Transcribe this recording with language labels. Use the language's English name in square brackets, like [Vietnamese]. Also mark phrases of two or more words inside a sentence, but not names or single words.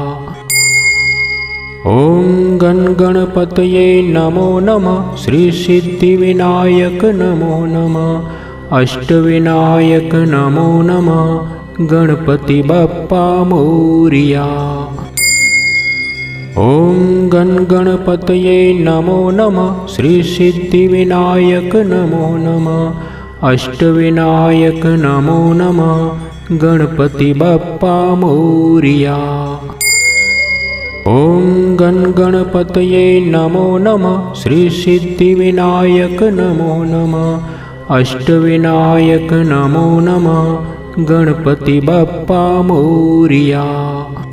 [Sanskrit] ओम गण गणपतये नमो नमः श्री सिद्धिविनायक नमो नमः अष्टविनायक नमो नमः [Marathi] गणपति बप्पा मोरिया। [Sanskrit] ओम गण गणपतये नमो नमः श्री सिद्धिविनायक नमो नमः अष्टविनायक नमो नमः [Marathi] गणपती बाप्पा मोरया. [Sanskrit] ઓમ ગણ ગણપતયે નમો નમઃ. શ્રી સિદ્ધિવિનાયક નમો નમઃ. અષ્ટવિનાયક નમો નમઃ. [Marathi] गणपती बाप्पा मोरया.